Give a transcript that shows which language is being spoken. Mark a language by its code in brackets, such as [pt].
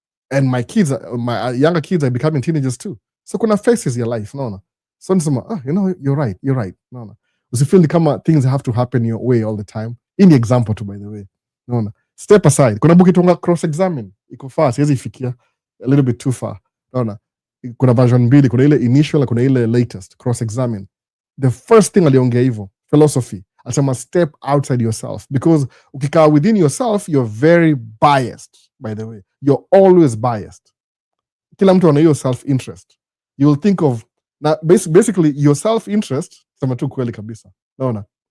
[en] And my younger kids are becoming teenagers too. So [sw] kuna [en] phases your life, no. So [sw] nisema, [en] you're right. No. [sw] Usifeel ni kama [en] things have to happen your way all the time. In the example too, by the way. No. Step aside. [sw] Kuna [en] book [sw] itonga [en] cross-examine. [sw] Iko far, siwezi ifikia. [en] A little bit too far. No. [sw] Kuna version 2, kuna ile initial, kuna ile latest. [en] Cross-examine. The first thing [sw] aliongea hivyo, [en] philosophy. Alisema step outside yourself. Because [sw] ukikaa [en] within yourself, you're very biased, by the way. You're always biased. [sw] Kila mtu ana hiyo [en] self-interest. You will think of, basically, your self-interest, [sw] sema tu kweli kabisa. Naona.